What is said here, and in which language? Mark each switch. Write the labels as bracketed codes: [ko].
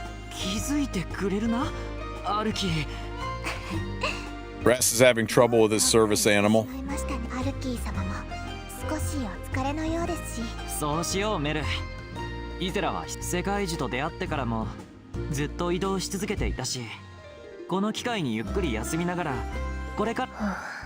[ja] 気づいてくれるな、アルキー。 [en] Brass is having trouble with his service animal. [ja] アルキー様も少しお疲れのようですし。そうしよう、メル。イゼラは世界樹と出会ってからもずっと移動し続けていたし、この機会にゆっくり休みながらこれから。